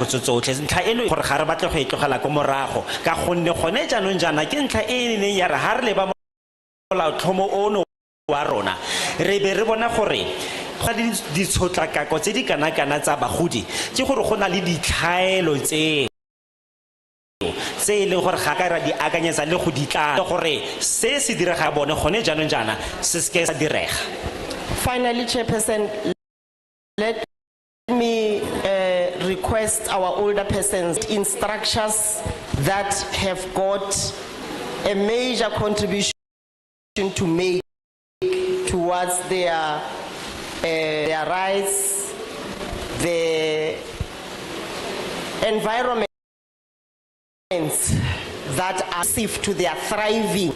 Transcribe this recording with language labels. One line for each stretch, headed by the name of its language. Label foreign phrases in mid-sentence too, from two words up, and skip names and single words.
Tswana: tsotlhe ntlha eno gore ga re batle go itlogela ko morago ka gonne gone jaanong jana ke ntlha e neng ya re ha re le ba molaotlhomo ono wa rona re be re bona gore Go na le ditshotlakako tse di kana-kana tsa bagodi ke gore go na le ditlhaelo tse e leng gore ga ka ra di akanyetsa le go ditla gore se se direga bone gone jaanong jaana se se ke sa direga.
English: Finally, Chairperson, let me request our older persons in structures that have got a major contribution to make towards their rights, the environment that are safe to their thriving.